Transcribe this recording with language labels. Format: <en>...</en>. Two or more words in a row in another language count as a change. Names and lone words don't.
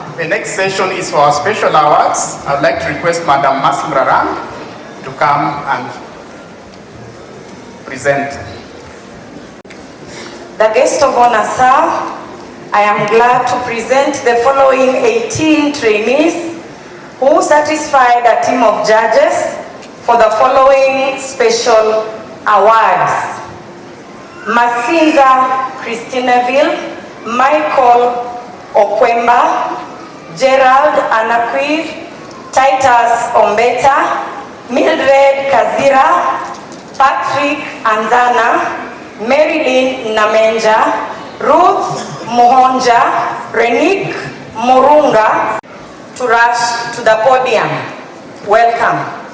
<en>The next session is for our special awards. I'd like to request Madam Masimraran to come and present. The guest of honor, sir, I am glad to present the following 18 trainees who satisfied a team of judges for the following special awards: Masinza Christinaville, Michael Okwemba, Gerald Anakwir, Titus Ombeta, Mildred Kazira, Patrick Anzana, Marilyn Namenja, Ruth Mohonja, Renik Murunga to rush to the podium. Welcome.</en>